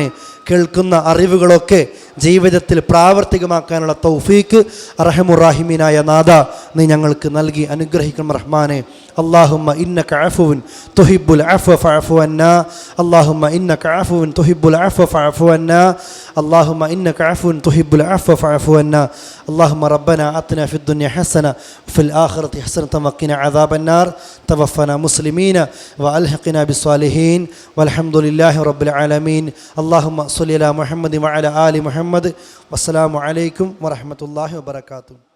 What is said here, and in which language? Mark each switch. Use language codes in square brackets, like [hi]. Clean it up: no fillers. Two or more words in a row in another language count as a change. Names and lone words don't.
[ml] കേൾക്കുന്ന അറിവുകളൊക്കെ ജീവിതത്തിൽ പ്രാവർത്തികമാക്കാനുള്ള തൗഫീക്ക് അർഹമുറാഹിമീനായ നാഥ നീ ഞങ്ങൾക്ക് നൽകി അനുഗ്രഹിക്കണം റഹ്മാനെ. [ar] اللهم إنك عفو تحب العفو فاعف عنا. اللهم إنك عفو تحب العفو فاعف عنا. اللهم إنك عفو تحب العفو فاعف عنا. اللهم ربنا آتنا في الدنيا حسنة وفي الآخرة حسنة وقنا عذاب النار. توفنا مسلمين وألحقنا بالصالحين والحمد لله رب العالمين. اللهم صل على محمد وعلى آل محمد. والسلام عليكم ورحمة الله وبركاته.